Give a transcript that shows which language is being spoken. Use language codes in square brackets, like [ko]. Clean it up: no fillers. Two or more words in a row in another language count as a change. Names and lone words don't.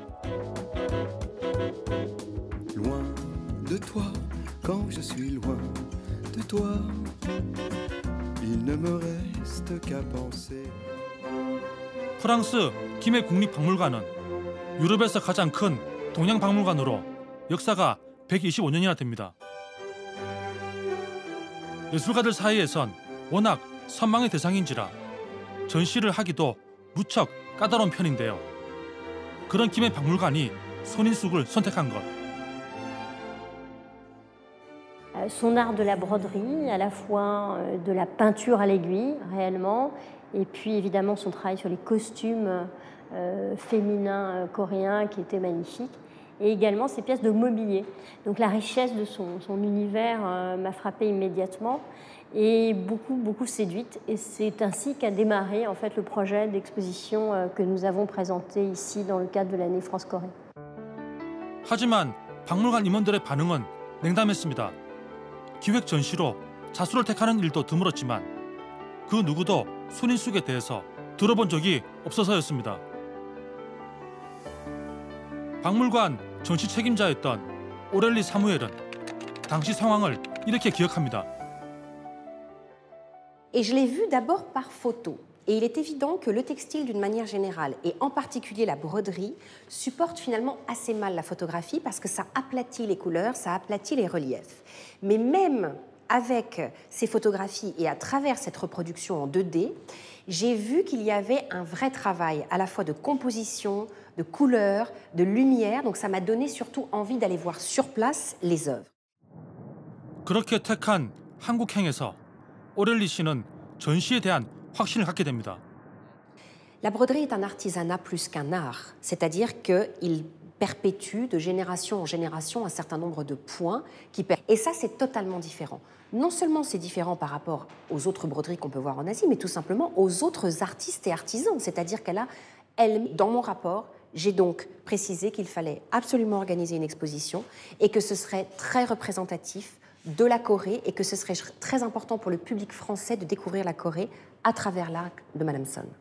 [fr] Loin de toi, quand je suis loin de toi, il ne me reste qu'à penser. [ko] 프랑스 김해 국립박물관은 유럽에서 가장 큰 동양 박물관으로 역사가 125년이나 됩니다. 예술가들 사이에선 워낙 선망의 대상인지라 전시를 하기도 무척 까다로운 편인데요. 그런 김해 박물관이 손인숙을 선택한 것. [fr] Son art de la broderie, à la fois de la peinture à l'aiguille réellement, et puis évidemment son travail sur les costumes féminins coréens qui étaient magnifiques, et également ses pièces de mobilier. Donc la richesse de son univers m'a frappée immédiatement et beaucoup séduite. Et c'est ainsi qu'a démarré en fait le projet d'exposition que nous avons présenté ici dans le cadre de l'année France-Corée. [ko] 하지만 박물관 임원들의 반응은 냉담했습니다. 기획 전시로 자수를 택하는 일도 드물었지만 그 누구도 손인숙에 대해서 들어본 적이 없어서였습니다. 박물관 전시 책임자였던 오렐리 사무엘은 당시 상황을 이렇게 기억합니다. [fr] Et je l'ai vu d'abord par photo. Et il est évident que le textile, d'une manière générale, et en particulier la broderie, supporte finalement assez mal la photographie parce que ça aplatit les couleurs, ça aplatit les reliefs. Mais même avec ces photographies et à travers cette reproduction en 2D, j'ai vu qu'il y avait un vrai travail à la fois de composition, de couleurs, de lumière. Donc ça m'a donné surtout envie d'aller voir sur place les œuvres. [ko] 그렇게 택한 한국행에서 오렐리 씨는 전시에 대한 확신을 갖게 됩니다. [fr] La broderie est un artisanat plus qu'un art, c'est-à-dire qu'il perpétue de génération en génération un certain nombre de points. Et ça, c'est totalement différent. Non seulement c'est différent par rapport aux autres broderies qu'on peut voir en Asie, mais tout simplement aux autres artistes et artisans. C'est-à-dire dans mon rapport, j'ai donc précisé qu'il fallait absolument organiser une exposition et que ce serait très représentatif de la Corée et que ce serait très important pour le public français de découvrir la Corée à travers l'art de Madame Son.